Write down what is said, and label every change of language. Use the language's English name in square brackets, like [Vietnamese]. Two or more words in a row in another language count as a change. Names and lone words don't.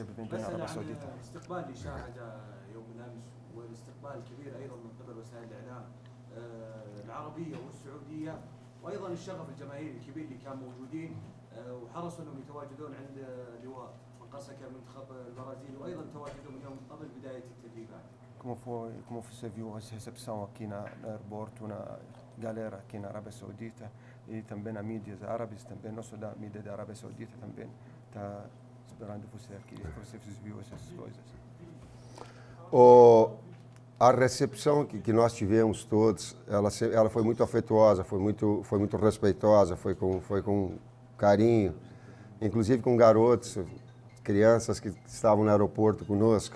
[Arabic] بسأل عن استقبال اللي شاهد يوم الامس والاستقبال الكبير ايضا من قبل وسائل الاعلام العربيه والسعوديه وايضا الشغف الجماهيري الكبير اللي كان موجودين وحرصوا انهم يتواجدون عند لواء مقاسكا منتخب البرازيل وايضا تواجدوا من يوم قبل بدايه التدريبات. [Portuguese] Como você viu a recepção aqui no aeroporto, na galera aqui na Arábia Saudita e também na mídias árabes, também não só da mídia da Arábia Saudita também está esperando você aqui. Você viu essas coisas? A recepção que nós tivemos todos, ela foi muito afetuosa, foi muito respeitosa, foi com carinho, inclusive com garotos, crianças que estavam no aeroporto conosco.